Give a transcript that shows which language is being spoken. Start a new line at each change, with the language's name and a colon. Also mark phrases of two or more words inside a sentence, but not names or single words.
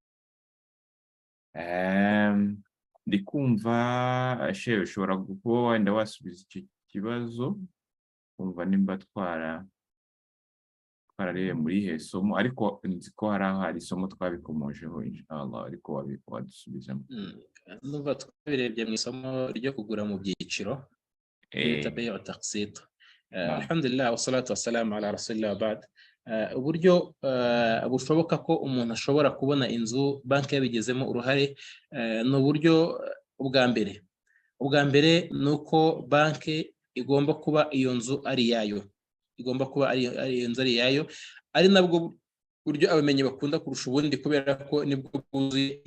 Kinyarwanda: Ndi kumva ushobora kuba wenda wasubiza icyo kibazo, kumva nimba twararebe muri ihe somo, ariko nzi ko hari isomo twabikomojeho inshallah, ariko wadusubizamo. Numva twabirebye mu isomo ryo kugura mu byiciro bitabaye taqsit.
Arabic: الحمد لله والصلاة والسلام على رسول الله بعد.
Kinyarwanda: Uburyo bushoboka ko umuntu ashobora kubona inzu banki yabigezemo uruhare, ni uburyo ubwa mbere ni uko banki igomba kuba iyo nzu ari iyayo, ari nabwo buryo abamenyi bakunda kurusha ubundi, kubera ko nibwo bwuzuye.